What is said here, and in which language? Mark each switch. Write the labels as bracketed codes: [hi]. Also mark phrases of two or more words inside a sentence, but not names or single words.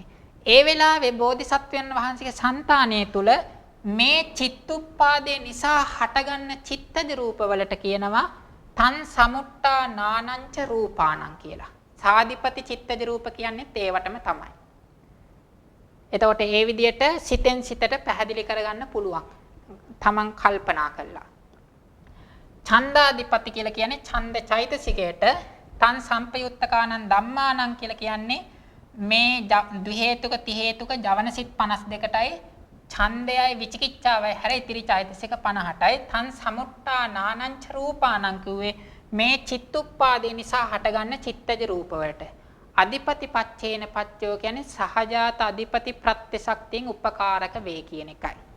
[si] ඒ වෙලාවේ බෝධිසත්වයන් වහන්සේගේ సంతානයේ තුල මේ චිත්තුප්පාදේ නිසා හටගන්න චිත්තජ රූපවලට කියනවා [pi] තන් සමුට්ටා නානංච රූපානං [si] කියලා. සාදිපති චිත්තජ රූප කියන්නේ ඒවටම තමයි. එතකොට ඒ විදිහට සිතෙන් සිතට පැහැදිලි කරගන්න පුළුවන්. තමන් කල්පනා කළා. ඡන්දාදිපති කියලා කියන්නේ ඡන්ද චෛතසිකයට [pi] තන් සම්පයුත්තකානං ධම්මානං [si] කියලා කියන්නේ මේ ද්වි හේතුක ති හේතුක ජවන සිත් 52ටයි ඡන්දයයි විචිකිච්ඡාවයි හැර ඉතිරි චෛතසික 50ටයි [pi] තන් සමුට්ටා නානංච රූපානං [si] කිව්වේ මේ චිත්තුප්පාදේ නිසා හටගන්න චිත්තජ රූපවලට. [pi] අධිපති පච්චේන පච්චයෝ [si] කියන්නේ සහජාත අධිපති ප්‍රත්‍ය ශක්තියෙන් උපකාරක වේ කියන එකයි.